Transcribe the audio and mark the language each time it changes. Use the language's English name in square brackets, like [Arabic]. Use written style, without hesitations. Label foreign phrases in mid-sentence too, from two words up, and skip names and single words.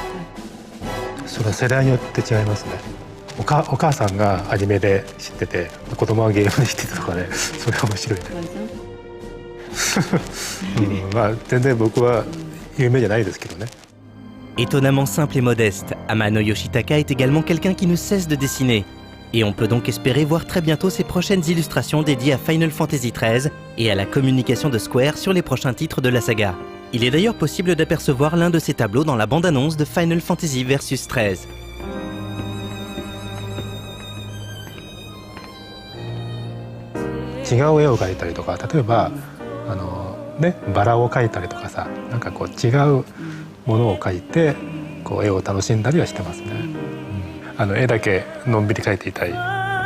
[Japanese] それは世代によって違いますね。お母さんがアニメで知ってて、子供はゲームで知っててとかね、それは面白いね。全然僕は有名じゃないですけどね。 [French] Étonnamment simple et modeste, Amano Yoshitaka est également quelqu'un qui ne cesse de dessiner. Et on peut donc espérer voir très bientôt ses prochaines illustrations dédiées à Final Fantasy XIII et à la communication de Square sur les prochains titres de la saga. Il est d'ailleurs possible d'apercevoir l'un de ses tableaux dans la bande-annonce de Final Fantasy Versus 13. [Japanese] 違う絵を描いたりとか、例えばバラを描いたりとかさ、なんかこう違うものを描いてこう絵を楽しんだりはしてますね。絵だけのんびり描いていたい。